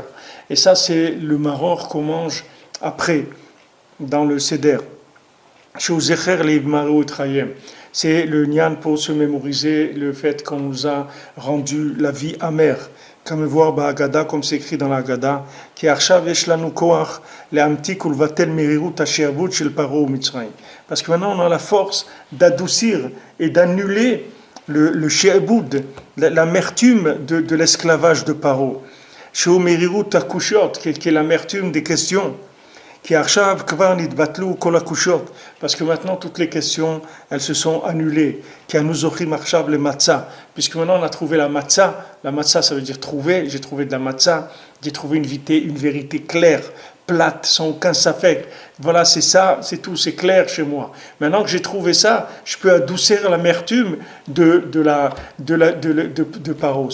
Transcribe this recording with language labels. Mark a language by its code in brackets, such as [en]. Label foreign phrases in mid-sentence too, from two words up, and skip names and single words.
[fr] Et ça, c'est le maror qu'on mange après, dans le Seder. C'est le nyan pour se mémoriser le fait qu'on nous a rendu la vie amère. Comme voir Ba'agada, comme c'est écrit dans la Haggadah, [he] כי עכשיו יש לנו כח להמתיק ולבטל מרירות השעבוד של פרעה ומצרים. [fr] Parce que maintenant on a la force d'adoucir et d'annuler le she'abud, l'amertume de l'esclavage de Paro. [he] שהוא מרירות הקושיות, qui est l'amertume des questions. כי עכשיו כבר נתבטלו כל הקושיות, [fr] parce que maintenant toutes les questions elles se sont annulées. [he] כי אנו זוכים עכשיו למצה, [fr] puisque maintenant on a trouvé la matzah. La matzah ça veut dire trouver. J'ai trouvé de la matzah. J'ai trouvé une vérité claire, plate, sans aucun safek. Voilà, c'est ça, c'est tout, c'est clair chez moi. Maintenant que j'ai trouvé ça, je peux adoucir l'amertume de Paro.